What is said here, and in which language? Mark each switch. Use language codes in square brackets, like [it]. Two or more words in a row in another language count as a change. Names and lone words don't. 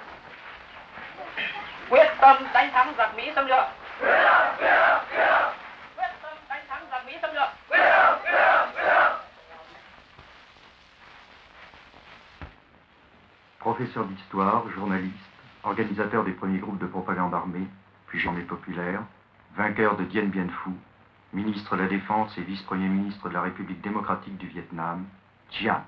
[vi] Quyết tâm đánh thắng giặc Mỹ xâm lược. Quyết tâm đánh thắng giặc Mỹ xâm lược. [fr] Professeur d'histoire, journaliste, organisateur des premiers groupes de propagande armée, puis journée populaire, vainqueur de Dien Bien Phu, ministre de la Défense et vice-premier ministre de la République démocratique du Vietnam, Giap.